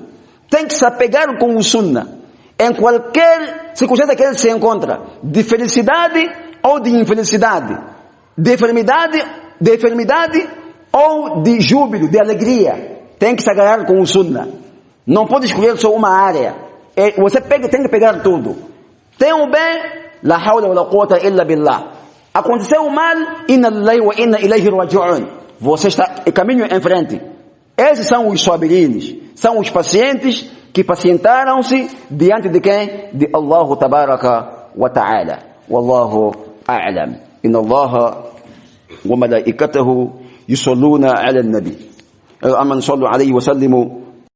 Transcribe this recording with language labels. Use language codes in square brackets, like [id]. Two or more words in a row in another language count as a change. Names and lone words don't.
[pt] Tem que se apegar com o Sunnah. Em qualquer circunstância que ele se encontra. De felicidade ou de infelicidade. De enfermidade ou de júbilo, de alegria. Tem que se agarrar com o Sunnah. Não pode escolher só uma área. Você tem que pegar tudo. Tem o bem, [ar] لا حول ولا قوة إلا بالله. [pt] Aconteceu o mal, [ar] إنا لله وإنا إليه راجعون. [pt] Você está em caminho em frente. Esses são os sabirines, são os pacientes que pacientaram-se diante de quem? De [ar] الله تبارك وتعالى. والله أعلم. إن الله وملائكته يصلون على النبي. أمن صلوا عليه وسلموا